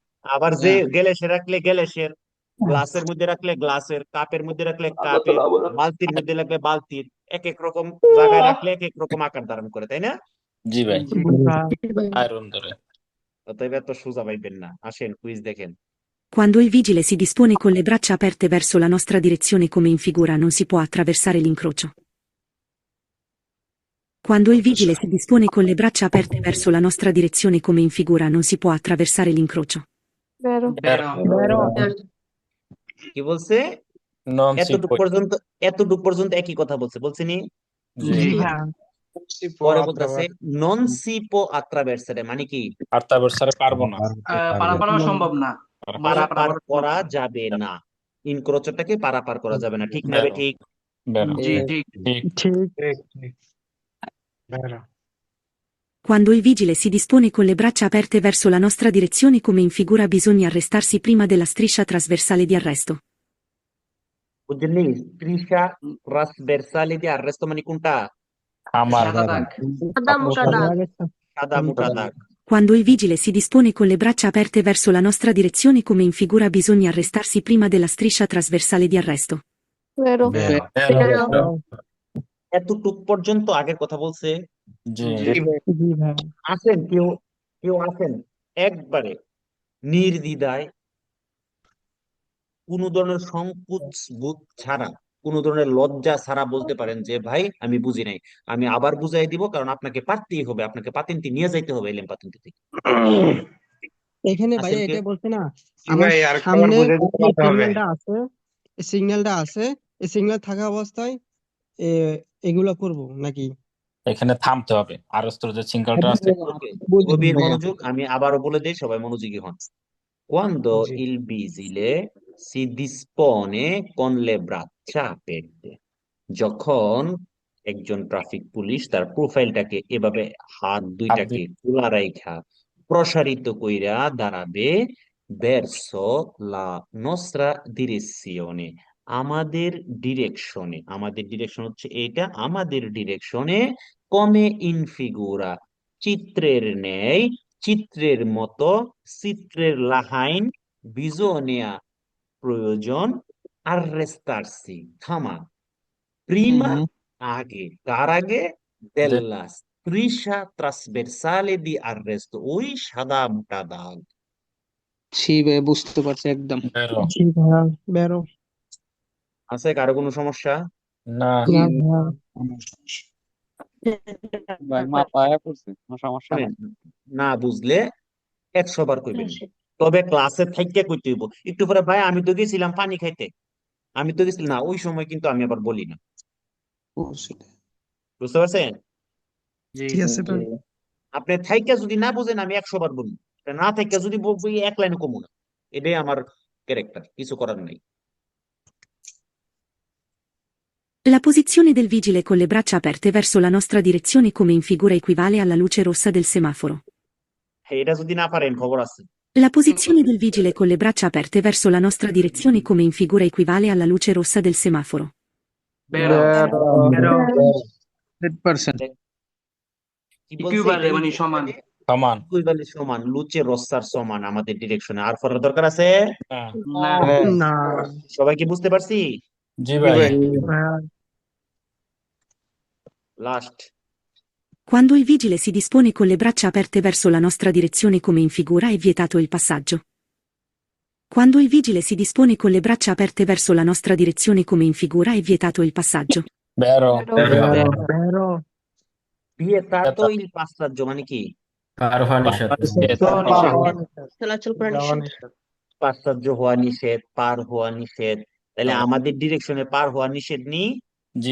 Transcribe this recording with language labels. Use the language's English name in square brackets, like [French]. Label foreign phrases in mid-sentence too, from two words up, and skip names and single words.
[Bangla] আবার যে গ্যালাসে রাখলে গ্যালাসের, গ্লাসের মধ্যে রাখলে গ্লাসের, কাপের মধ্যে রাখলে কাপের, বালতির মধ্যে রাখলে বালতির, এক এক রকম জায়গায় রাখলে এক এক রকম আকার ধারণ করে, তাই না? জি ভাই। জি। Iron ধরে। অতএব এত সোজা পাইবেন না, আসেন কুইজ দেখেন। [Italian] Quando il vigile si dispone con le braccia aperte verso la nostra direzione come in figura non si può attraversare l'incrocio. Quando il vigile si dispone con le braccia aperte verso la nostra direzione come in figura non si può attraversare l'incrocio. [Bangla] বেরো। কি বলছে? [Italian] Non si [Bangla] এতটুকু [Italian] può. [Bangla] পর্যন্ত একই কথা বলছে, বলছেনি? জি। জি। পরে বলতেছে [Italian] non si può attraversare, [Bangla] মানে কি attraversare পারবো না। পারাপার সম্ভব না। পারাপার করা যাবে না, ইনক্রোচটাকে পারাপার করা যাবে না, ঠিক না? ঠিক। Vero. জি ঠিক। ঠিক। [Italian] Quando il vigile si dispone con le braccia aperte verso la nostra direzione come in figura bisogna arrestarsi prima della striscia trasversale di arresto. বুঝলি, striscia trasversale di arresto [Bangla] মানে কোনটা? আমার সাদা দাগ। সাদা মোটা দাগ। [Italian] Quando il vigile si dispone con le braccia aperte verso la nostra direzione come in figura bisogna arrestarsi prima della striscia trasversale di arresto. Vero. [Bangla] এতটুক পর্যন্ত আগের কথা বলছে। জি। আসেন কেউ কেউ আসেন একবারে নির্দ্বিধায়, কোন ধরনের সংকোচ বোধ ছাড়া, কোন ধরনের লজ্জা ছাড়া বলতে পারেন যে ভাই আমি বুঝি নাই, আমি আবার বুঝাই দিব, কারণ আপনাকে পারতেই হবে, আপনাকে পাতেন্টি নিয়ে যাইতে হবে এলএম পাতেন্টি থেকে। এখানে আসেন ভাইয়া কেউ। এটা বলছে না, আমার সামনে সিগন্যালটা আছে, এই সিগন্যালটা আছে, এই সিগন্যাল থাকা অবস্থায় এগুলা করব নাকি? এখানে থামতে হবে। আরস্তর যে সিঙ্গেলটা আছে ওকে, গভীর মনোযোগ, আমি আবারও বলে দিই, সবাই মনোযোগী হন। [Italian] Quando il vigile si dispone con le braccia aperte, [Bangla] যখন একজন ট্রাফিক পুলিশ তার প্রোফাইলটাকে এভাবে হাত দুইটাকে খোলা রাইখা প্রসারিত কইরা দাঁড়াবে, [Italian] verso la nostra direzione, [Bangla] আমাদের ডিরেকশনে, আমাদের ডিরেকশন হচ্ছে এইটা, আমাদের ডিরেকশনে, [Italian] come in figura, [Bangla] চিত্রের ন্যায়, চিত্রের মতো, চিত্রের লাহাইন, বিজোনিয়া প্রয়োজন, arrestarsi থামা, prima আগে, কার আগে? [Italian] della striscia trasversale di arresto, [Bangla] ওই সাদা মোটা দাগ। ছি ভাই, বুঝতে পারছি একদম। বেরো। বেরো আছে কারো কোনো সমস্যা? না। শুনেন, না বুঝলে 100 বার কইবেন, তবে ক্লাসে থাইকা কইতে হইব। একটু পরে ভাই আমি তো গেছিলাম পানি খাইতে, আমি তো গেছিলাম না, ওই সময় কিন্তু আমি আবার বলি না, বুঝতে পারছেন? ঠিক আছে ভাই। আপনি থাইকা যদি না বুঝেন আমি 100 বার বলবো, না থাইকা যদি বলবো এক লাইনে কমু না। এটাই আমার ক্যারেক্টার, কিছু করার নাই। [Italian] La posizione del vigile con le braccia aperte verso la nostra direzione come in figura equivale alla luce rossa del semaforo. [Bangla] হ্যাঁ, এটা যদি না পারেন খবর আছে। [Italian] La posizione del vigile con le braccia aperte verso la nostra direzione come in figura equivale alla luce rossa del semaforo. [Bangla] বেরো বেরো 100%। কি বলছে ইকুইভ্যালে এটা? মানে সমান। সমান। ইকুইভ্যালি সমান, [Italian] luce rossa [Bangla] সমান আমাদের ডিরেকশনে। আর পড়ার দরকার আছে? হ্যাঁ। না না সবাই কি বুঝতে পারছি? জি ভাই। হ্যাঁ, লাস্ট [Italian] Quando il vigile si dispone con le braccia aperte verso la nostra direzione come in figura è vietato il passaggio. Quando il vigile si dispone con le braccia aperte verso la nostra direzione come in figura è vietato il passaggio. [Bangla] বেরো। বেরো [Italian] vietato il passaggio [Bangla] মানে কি? পার হওয়া নিষেধ। চলাচল করা নিষেধ। পাসাজ্জো হওয়া নিষেধ, পার হওয়া নিষেধ। তাহলে আমাদের ডিরেকশনে পার হওয়া নিষেধ নি? জি